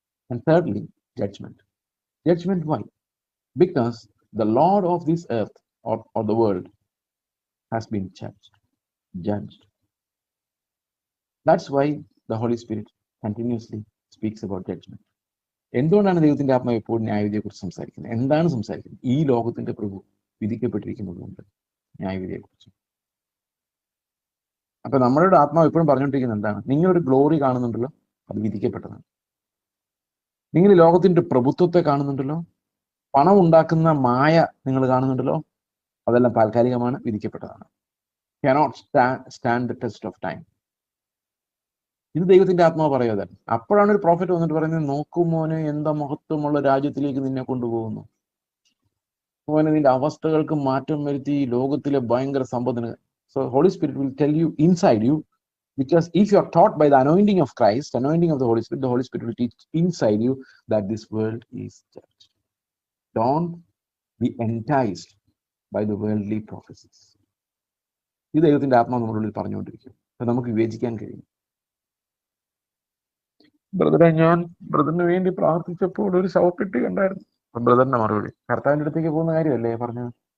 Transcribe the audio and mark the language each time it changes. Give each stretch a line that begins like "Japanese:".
English: And thirdly, judgment. Judgment, why? Because the Lord of this earth or the world has been judged. That's why the Holy Spirit continuously speaks about judgment.
Malayalam: എന്തുകൊണ്ടാണ് ദൈവത്തിന്റെ ആത്മാവ് എപ്പോഴും ന്യായവിധിയെക്കുറിച്ച് സംസാരിക്കുന്നത്? എന്താണ് സംസാരിക്കുന്നത്? ഈ ലോകത്തിന്റെ പ്രഭു വിധിക്കപ്പെട്ടിരിക്കുന്നതുകൊണ്ട് ന്യായവിധിയെക്കുറിച്ച്. അപ്പൊ നമ്മളുടെ ആത്മാവ് എപ്പോഴും പറഞ്ഞുകൊണ്ടിരിക്കുന്നത് എന്താണ്? നിങ്ങളൊരു ഗ്ലോറി കാണുന്നുണ്ടല്ലോ, അത് വിധിക്കപ്പെട്ടതാണ്. നിങ്ങൾ ഈ ലോകത്തിന്റെ പ്രഭുത്വത്തെ കാണുന്നുണ്ടല്ലോ, പണം ഉണ്ടാക്കുന്ന മായ നിങ്ങൾ കാണുന്നുണ്ടല്ലോ, അതെല്ലാം താൽക്കാലികമാണ്, വിധിക്കപ്പെട്ടതാണ്.
English: cannot stand the test of time.
Malayalam: ഇത് ദൈവത്തിന്റെ ആത്മാവ് പറയാതെ. അപ്പോഴാണ് ഒരു പ്രോഫറ്റ് വന്നിട്ട് പറയുന്നത്, നോക്കുമോനെ എന്താ മഹത്വമുള്ള രാജ്യത്തിലേക്ക് നിന്നെ കൊണ്ടുപോകുന്നു, മോനെ നിന്റെ അവസ്ഥകൾക്ക് മാറ്റം വരുത്തി ലോകത്തിലെ ഭയങ്കര സമ്പത്തിന്.
English: So Holy Spirit will tell you inside you, because if you are taught by the anointing of Christ, anointing of the Holy Spirit will teach inside you that this world is judged. Don't be enticed by the worldly prophecies.
Malayalam: ഇത് ദൈവത്തിന്റെ ആത്മാവ് നമ്മുടെ ഉള്ളിൽ പറഞ്ഞുകൊണ്ടിരിക്കും. അത് നമുക്ക് വിവേചിക്കാൻ കഴിയും. ബ്രദറെ, ഞാൻ ബ്രദറിന് വേണ്ടി പ്രാർത്ഥിച്ചപ്പോൾ ഒരു ശവപ്പെട്ടി കണ്ടായിരുന്നു. ബ്രദറിന്റെ മറുപടി, കർത്താവിന്റെ അടുത്തേക്ക് പോകുന്ന കാര്യമല്ലേ പറഞ്ഞത്?